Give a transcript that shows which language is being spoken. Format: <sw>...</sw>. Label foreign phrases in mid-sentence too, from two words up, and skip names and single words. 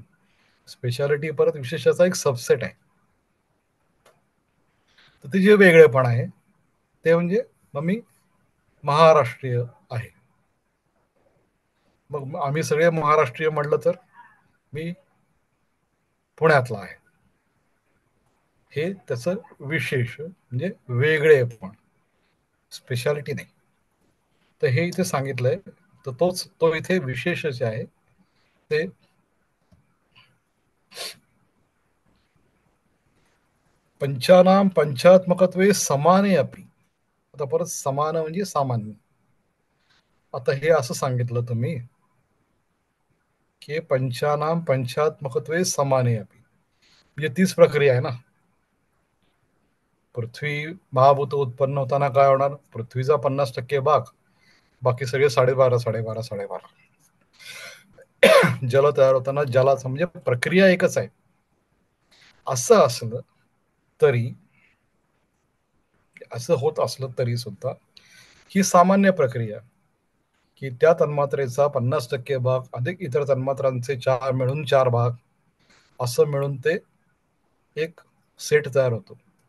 <mr>स्पेशालिटी परत विशेषाचा एक सबसेट आहे. तर ते जे वेगळेपण आहे ते म्हणजे मग मी महाराष्ट्रीय आहे, मग आम्ही सगळे महाराष्ट्रीय म्हटलं तर मी पुण्यातला आहे, हे त्याचं विशेष म्हणजे वेगळेपण, स्पेशालिटी नाही. तर हे इथे सांगितलंय, तर तो इथे विशेषच आहे.</mr> <sa>ते पंचानां पंचात्मकत्वे समाने अपि,</sa> <mr>आता परत समान म्हणजे सामान्य. आता हे असं सांगितलं तुम्ही की</mr> <sa>पंचानां पंचात्मकत्वे समाने अपि,</sa> <mr>म्हणजे तीच प्रक्रिया आहे ना. पृथ्वी महाभूत उत्पन्न होताना काय होणार, पृथ्वीचा 50% भाग, बाकी सगळे 12.5 जल तयार होताना जलाचं, म्हणजे प्रक्रिया एकच आहे. असं असलं तरी, असं होत असलं तरी सुद्धा ही सामान्य प्रक्रिया, की त्या तन्मात्रेचा 50% भाग अधिक इतर तन्मात्रांचे 4 मिळून 4 भाग, असं मिळून ते एक सेट तयार होतो.</mr>